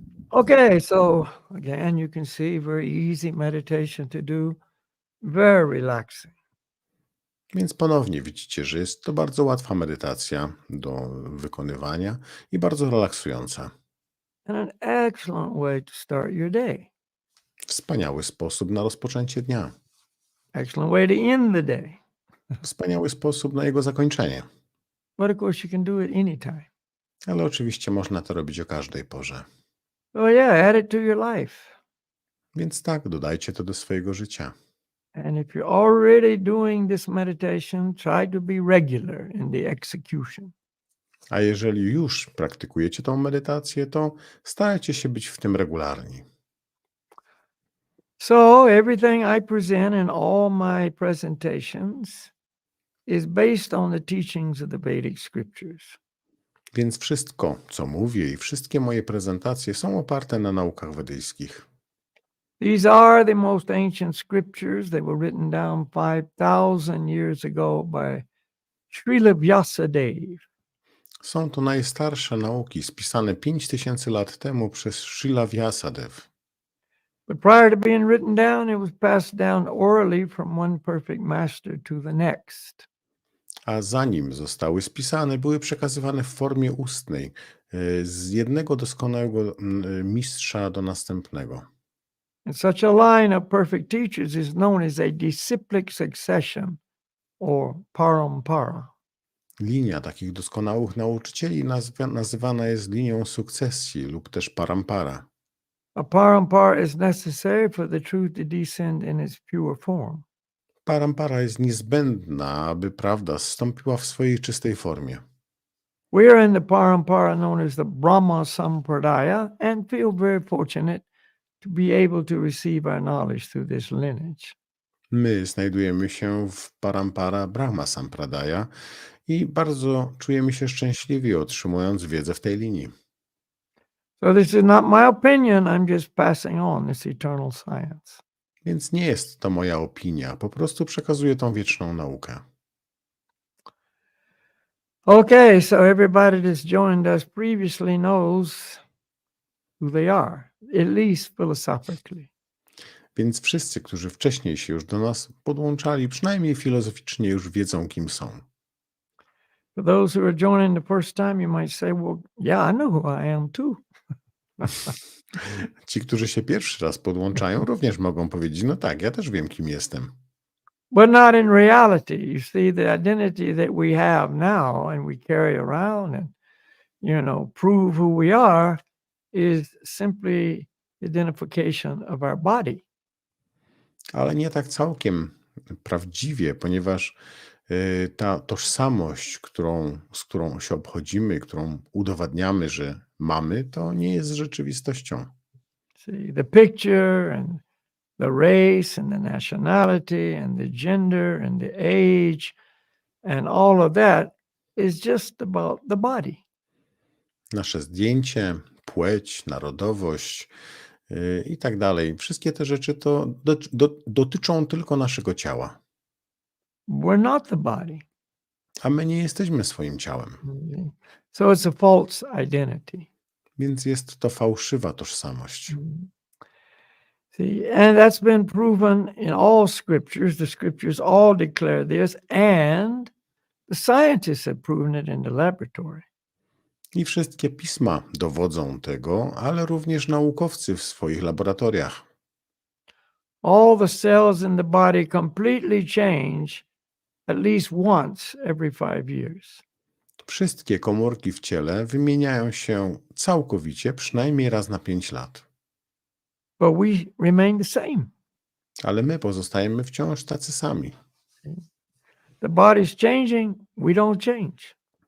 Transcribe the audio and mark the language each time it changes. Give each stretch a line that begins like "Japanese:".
English: Okay, so again, you can see very easy meditation to do, very relaxing.
Polish: Więc ponownie widzicie, że jest to bardzo łatwa medytacja do wykonywania i bardzo relaksująca.
English: And an excellent way to start your day.
Polish: Wspaniały sposób na rozpoczęcie dnia.
English: Excellent way to end the day.
Polish: Wspaniały sposób na jego zakończenie.
English: But of course, you can do it anytime.
Polish: Ale oczywiście można to robić o każdej porze.
English: Oh yeah, add it to your life.
Polish: Więc tak, dodajcie to do swojego życia.
English: And if you're already doing this meditation, try to be regular in the execution.
Polish: A jeżeli już praktykujecie tą medytację, to starajcie się być w tym regularni.
English: So everything I present in all my presentations is based on the teachings of the Vedic Scriptures.
Polish: Więc wszystko, co mówię i wszystkie moje prezentacje są oparte na naukach wedyjskich.
English: These are the most ancient scriptures. They were written down 5,000 years ago by Srila Vyasadeva.
Polish: Są to najstarsze nauki spisane 5000 lat temu przez Srila Vyasadev.
English: But prior to being written down, it was passed down orally from one perfect master to the next.
Polish: A zanim zostały spisane, były przekazywane w formie ustnej z jednego doskonałego mistrza do następnego.
English: And such a line of perfect teachers is known as a disciplic succession or parampara.
Polish: Linia takich doskonałych nauczycieli nazywana jest linią sukcesji lub też parampara.
English: A parampara is necessary for the truth to descend in its pure form.
Polish: Parampara jest niezbędna, aby prawda zstąpiła w swojej czystej formie.
English: We are in the parampara known as the Brahma Sampradaya and feel very fortunate to be able to receive our knowledge through this lineage.
Polish: My znajdujemy się w parampara Brahma Sampradaya i bardzo czujemy się szczęśliwi, otrzymując wiedzę w tej linii.
English: So this is not my opinion, I'm just passing on this eternal science.
Polish: Więc nie jest to moja opinia, po prostu przekazuję tą wieczną naukę.
English: Okay, so everybody that's joined us previously knows who they are, at least philosophically.
Polish: Więc wszyscy, którzy wcześniej się już do nas podłączali, przynajmniej filozoficznie już wiedzą, kim są.
English: For those who are joining the first time, you might say, well, yeah, I know who I am too.
Polish: Ci, którzy się pierwszy raz podłączają, również mogą powiedzieć, no tak, ja też wiem, kim jestem.
English: But not in reality. You see, the identity that we have now and we carry around and, prove who we are is simply identification of our body.
Polish: Ale nie tak całkiem prawdziwie, ponieważ ta tożsamość, z którą się obchodzimy, którą udowadniamy, że mamy, to nie jest rzeczywistością.
English: See, the picture and the race and the nationality and the gender and the age and all of that is just about the body.
Polish: Nasze zdjęcie, płeć, narodowość i tak dalej. Wszystkie te rzeczy to dotyczą tylko naszego ciała,
English: We're not the body.
Polish: a my nie jesteśmy swoim ciałem,
English: Mhm. So it's a false identity.
Polish: więc jest to fałszywa tożsamość.
English: See, and that's been proven in all scriptures. The scriptures all declare this, and the scientists have proven it in the laboratory.
Polish: I wszystkie pisma dowodzą tego, ale również naukowcy w swoich laboratoriach.
English: All the cells in the body completely change at least once every 5 years.
Polish: Wszystkie komórki w ciele wymieniają się całkowicie przynajmniej raz na 5 lat.
English: But we remain the same.
Polish: Ale my pozostajemy wciąż tacy sami.
English: The body's changing, we don't change.